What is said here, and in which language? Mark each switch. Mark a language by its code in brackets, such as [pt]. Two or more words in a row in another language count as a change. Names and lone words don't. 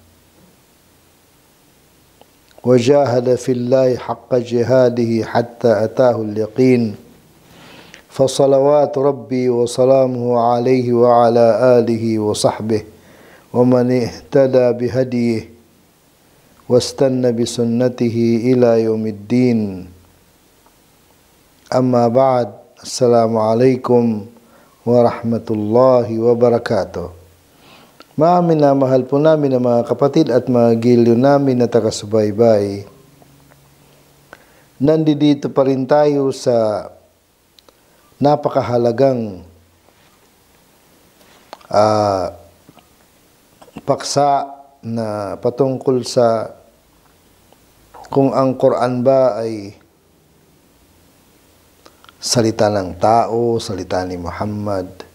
[ar] وجاهد في الله حق جهاده حتى أتاه اليقين فصلوات ربي وسلامه عليه وعلى آله وصحبه ومن اهتدى بهديه واستنى بسنته إلى يوم الدين. أما بعد, السلام عليكم ورحمة الله وبركاته. [tl] Mahal po namin ang mga kapatid at mga giliw namin na taga-subaybay. Nandito pa rin tayo sa napakahalagang paksa na patungkol sa kung ang Quran ba ay salita ng tao, salita ni Muhammad.